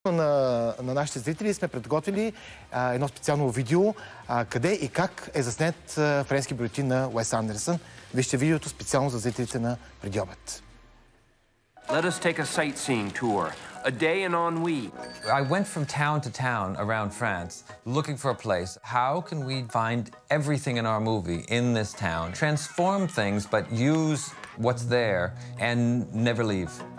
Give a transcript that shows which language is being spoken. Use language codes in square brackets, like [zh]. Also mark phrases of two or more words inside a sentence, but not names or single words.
[bg] На нашите зрители сме подготвили едно специално видео къде и как е заснет френски бюлетин на Уес Андерсън. Вижте видеото специално за зрителите на Преди обед. [en] Let us take a sightseeing tour. A day in ennui. I went from town to town around France looking for a place. How can we find everything in our movie in this town? Transform things, but use what's there and never leave.